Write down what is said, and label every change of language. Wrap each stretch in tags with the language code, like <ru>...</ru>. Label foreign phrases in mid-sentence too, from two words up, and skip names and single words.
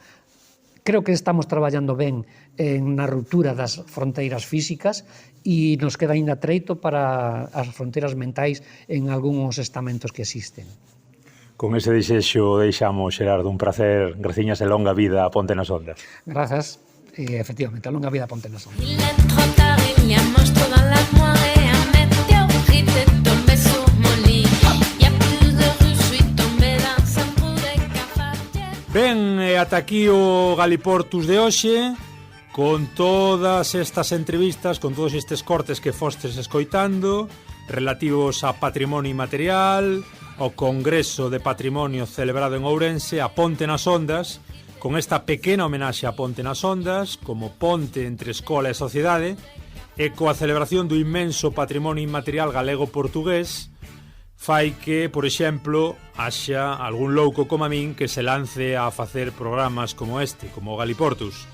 <gl>Creo que estamos traballando ben na ruptura das fronteiras físicas e nos queda aínda treito para as fronteiras mentais en algúns estamentos que existen. Con ese desexo deixamos, Xerardo, un placer, graciñas e longa vida a Ponte nas Ondas. Grazas, e efectivamente, a longa vida Ponte nas Ondas.</gl> <fr>Il est trop tard, il y a monstruo dans l'armoire et un météorite est tombé sur mon lit. Il y a plus de rue, je suis tombé dans un trou de cafetière.</fr> <gl>Ben, e ata aquí o Galiportus de hoxe, con todas estas entrevistas, con todos estes cortes que fostes escoitando, relativos a patrimonio inmaterial, ao Congreso de Patrimonio celebrado en Ourense, a Ponte nas Ondas, con esta pequena homenaxe a Ponte nas Ondas, como ponte entre escola e sociedade, e coa celebración do inmenso patrimonio inmaterial galego-portugués, fai que, por exemplo, haxa algún louco como a min que se lance a facer programas como este, como o Galiportus.</gl>